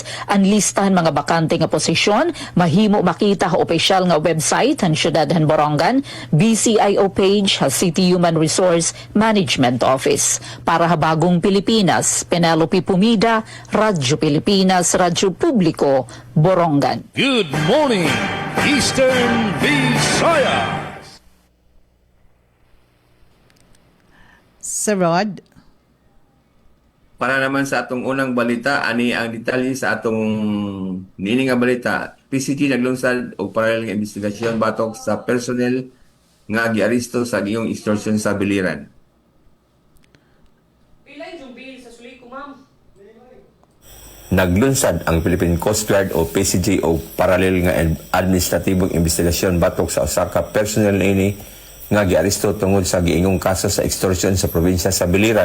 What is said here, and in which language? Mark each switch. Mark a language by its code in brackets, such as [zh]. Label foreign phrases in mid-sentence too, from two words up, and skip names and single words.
[war] Ang listahan mga bakante nga posisyon mahimo makita ha opisyal nga website han syudad han Borongan, BCIO page ha City Human Resource Management Office. Para ha Bagong Pilipinas, Penelope Pumida, Radyo Pilipinas, Radyo Publiko, Borongan. [en] Good morning, Eastern Visayas. Sir Rod. [ceb] Para naman sa atong unang balita, ani ang detalye sa atong nini nga balita. PCG naglungsad og paralel nga investigasyon batok sa personnel nga giaresto sa giyong extortion sa Biliran. Naglunsad ang Philippine Coast Guard o PCG o paralel nga administratibong investigasyon batok sa Osaka personnel ini nga giaresto tungod sa giingong kaso sa extortion sa probinsya sa Biliran.